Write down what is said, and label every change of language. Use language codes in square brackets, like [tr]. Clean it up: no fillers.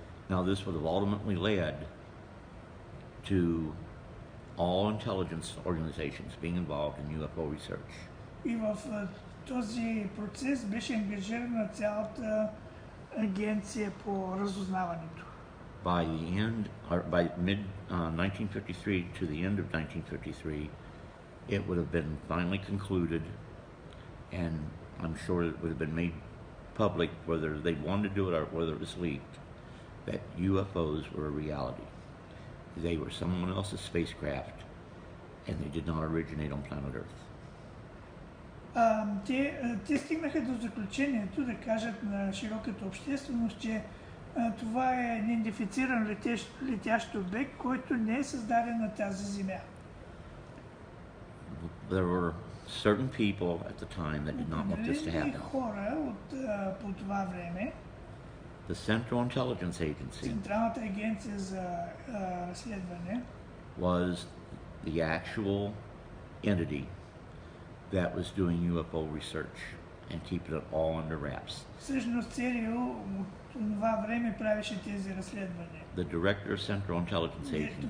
[en] Now this would have ultimately led to all intelligence organizations being involved in UFO research. [bg] И в този процес беше ангажирана цялата агенция по разузнаването. [en] By the end, or by mid 1953 to the end of 1953, it would have been finally concluded, and I'm sure it would have been made public, whether they wanted to do it or whether it was leaked, that UFOs were a reality. They were someone else's spacecraft, and they did not originate on planet Earth. [bg] Те стигнаха до заключението да кажат на широката общественост, че това е идентифициран летящ обект, който не е създаден на тази земя. [en] There were certain people at the time that did not want this to happen. [bg] Хора по това време, [en] The Central Intelligence Agency [bg] Централната агенция за разследване, [en] was the actual entity that was doing UFO research and keeping it all under wraps. [bg] всъщност ЦРУ от това време правеше тези разследвания. [en] The director of Central Intelligence Agency